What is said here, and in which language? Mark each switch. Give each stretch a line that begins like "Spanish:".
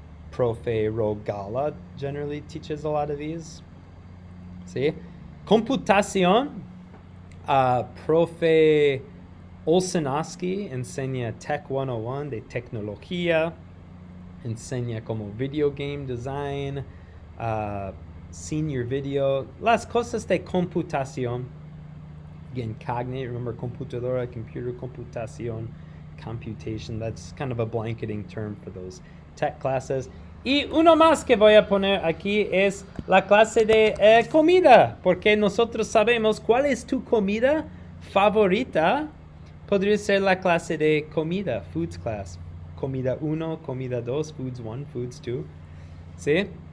English: Profe Rogala generally teaches a lot of these. See?
Spanish: Computación, Profe Olsenowski enseña Tech 101 de tecnología, enseña como
English: video game design, senior video,
Spanish: las cosas de computación.
English: Again, cognate, remember computadora, computer, computación, computation. That's kind of a blanketing term for those tech classes.
Spanish: Y uno más que voy a poner aquí es la clase de comida, porque nosotros sabemos cuál es tu comida favorita. Podría ser la clase de comida,
English: foods class.
Spanish: Comida 1, comida 2,
English: foods 1, foods 2.
Spanish: ¿Sí?